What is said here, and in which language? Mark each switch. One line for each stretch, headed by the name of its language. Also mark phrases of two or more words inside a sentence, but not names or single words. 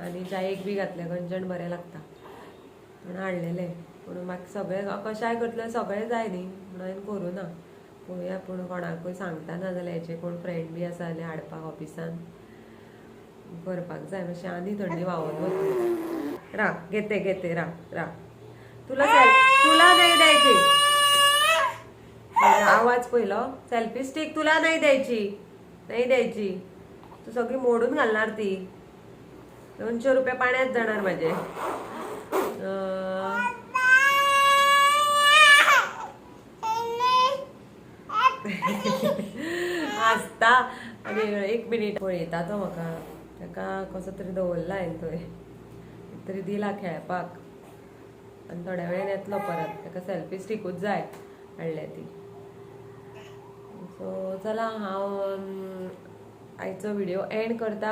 Konkani: आनी च्यायेक बी घातलें गंजण बरें लागता म्हणून हाडलेलें. पूण म्हाका सगळें कशाय करतलें सगळें जाय न्ही म्हणून हांवें करूना. पळोवया, पूण कोणाकूय सांगता ना जाल्यार हेचे कोण फ्रेंड बी आसा जाल्यार हाडपाक ऑफिसान करपाक जाय. मातशें आनी थंडी व्हांवून वता. घेते रा.
Marathi: तुला नाही द्यायची आवाज पयलो. सेल्फी स्टीक तुला नाही द्यायची. तू सगळी मोडून घालणार ती. 200 रुपया पाण्यात जाणार माझे.
Konkani: हसता. आनी 1 मिनिट पळयता तो म्हाका. ताका कसो तरी दवरला हांवें थंय, तरी दिला खेळपाक. आनी थोड्या वेळान येतलो परत. ताका सेल्फी स्टिकूच जाय हाडल्या ती. सो चला, हांव आयचो व्हिडिओ एंड करता.